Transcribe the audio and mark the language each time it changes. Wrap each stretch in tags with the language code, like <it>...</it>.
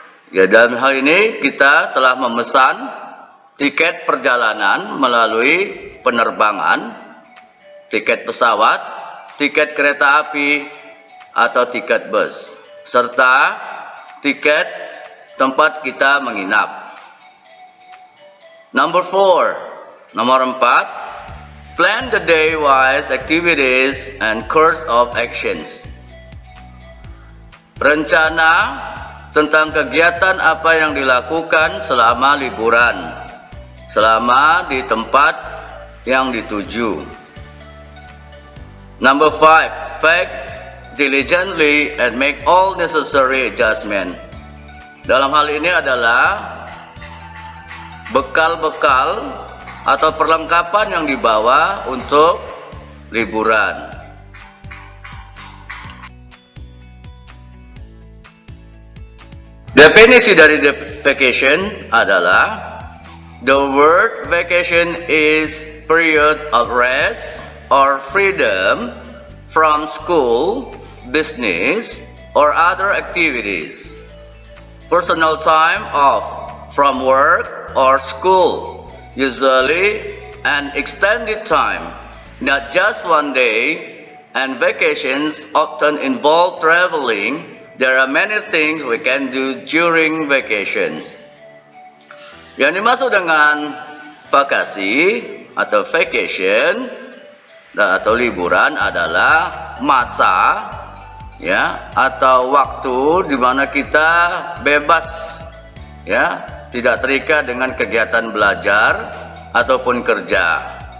<id>Ya, dalam hal ini kita telah memesan tiket perjalanan melalui penerbangan, tiket pesawat, tiket kereta api, atau tiket bus, serta tiket tempat kita menginap. Nomor 4,</id> <en>plan the day-wise activities and course of actions.</en> <id>Rencana tentang kegiatan apa yang dilakukan selama liburan, selama di tempat yang dituju.</id> <en>Number 5, pack diligently and make all necessary adjustment.</en> <id>Dalam hal ini adalah bekal-bekal atau perlengkapan yang dibawa untuk liburan. Definisi dari vacation adalah</id> <en>the word vacation is period of rest or freedom from school, business, or other activities. Personal time off from work or school, usually an extended time, not just one day, and vacations often involve traveling. There are many things we can do during vacations.</en> <id>Yang dimaksud dengan vakasi atau vacation atau liburan adalah masa ya atau waktu di mana kita bebas ya, tidak terikat dengan kegiatan belajar ataupun kerja.</id>